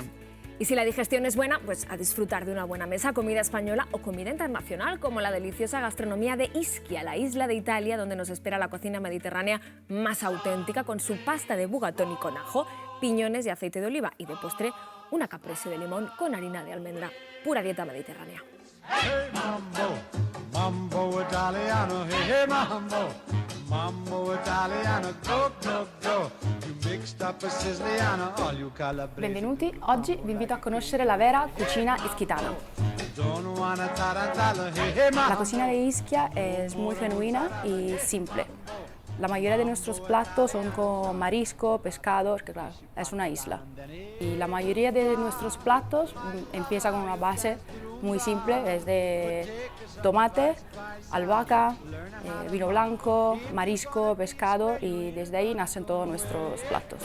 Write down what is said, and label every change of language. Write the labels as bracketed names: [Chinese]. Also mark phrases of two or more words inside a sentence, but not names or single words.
[Spanish] Y si la digestión es buena, pues a disfrutar de una buena mesa, comida española o comida internacional, como la deliciosa gastronomía de Ischia, la isla de Italia, donde nos espera la cocina mediterránea más auténtica, con su pasta de bugatoni con ajo, piñones y aceite de oliva, y de postre una caprese de limón con harina de almendra. Pura dieta mediterránea. [English] Hey mambo, mambo italiano, hey mambo, Mambo Italiano, go, go, go. You mixed up a Siciliano, all you calabresi. [Italian] Benvenuti, oggi vi invito a conoscere la vera cucina ischitana. [Spanish] La cocina de Ischia es muy genuina y simple. La mayoría de nuestros platos son con marisco, pescados, que claro, es una isla. Y la mayoría de nuestros platos empieza con una base muy simple, es de tomate, albahaca, vino blanco, marisco, pescado y desde ahí nacen todos nuestros platos.